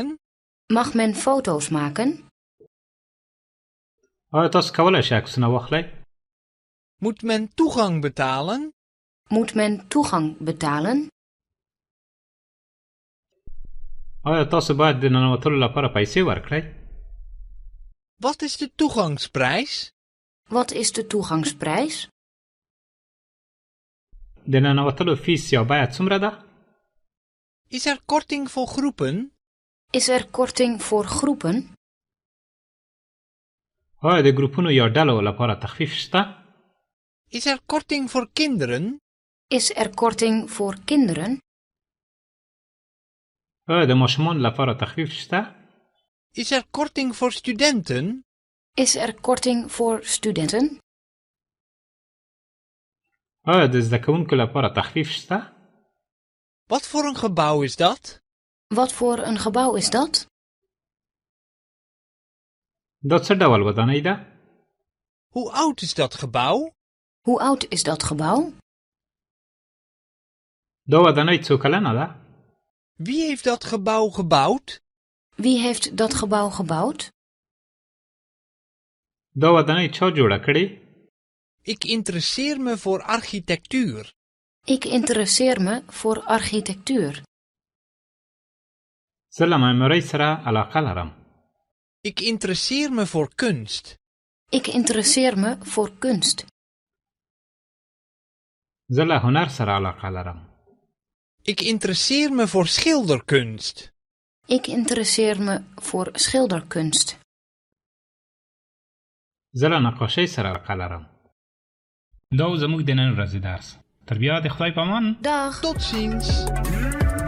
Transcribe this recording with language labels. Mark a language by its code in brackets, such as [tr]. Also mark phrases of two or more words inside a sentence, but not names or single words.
[nl] Mag men foto's maken? [ps] آیا تاسو کولی شئ عکسونه واخلئ؟ [nl] Moet men toegang betalen? Moet men toegang betalen? [ps] آیا تاسو باید د ننوتلو لپاره پیسې ورکړئ؟ [nl] Wat is de toegangsprijs? Wat is de toegangsprijs? [ps] د ننوتلو فیس یا بیه څومره ده؟ [nl] Is er korting voor groepen? Is er korting voor groepen? [ps] آیا د ګروپونو یا ډلو لپاره تخفیف شته؟ [nl] Is er korting voor kinderen? Is er korting voor kinderen? [ps] آیا د ماشومانو لپاره تخفیف شته؟ [nl] Is er korting voor studenten? Is er korting voor studenten? [ps] آیا د زده کوونکو لپاره تخفیف شته؟ [nl] Wat voor een gebouw is dat? Wat voor een gebouw is dat? [ps] دا څه ډول ودانۍ ده؟ [nl] Hoe oud is dat gebouw? Hoe oud is dat gebouw? [ps] دا ودانۍ څو کلنه ده؟ [nl] Wie heeft dat gebouw gebouwd? Wie heeft dat gebouw gebouwd? [ps] دا ودانۍ چا جوړه کړې؟ [nl] Ik interesseer me voor architectuur. Ik interesseer me voor architectuur. [ps] زه له معمارۍ سره علاقه لرم. [nl] Ik interesseer me voor kunst. Ik interesseer me voor kunst. [ps] زه له هنر سره علاقه لرم. [nl] Ik interesseer me voor schilderkunst. Ik interesseer me voor schilderkunst. [ps] زه له نقاشۍ سره علاقه لرم. دا و زموږ د نن ورځې درس. تر بیا د خدای په امان. [nl] Dag. Tot ziens.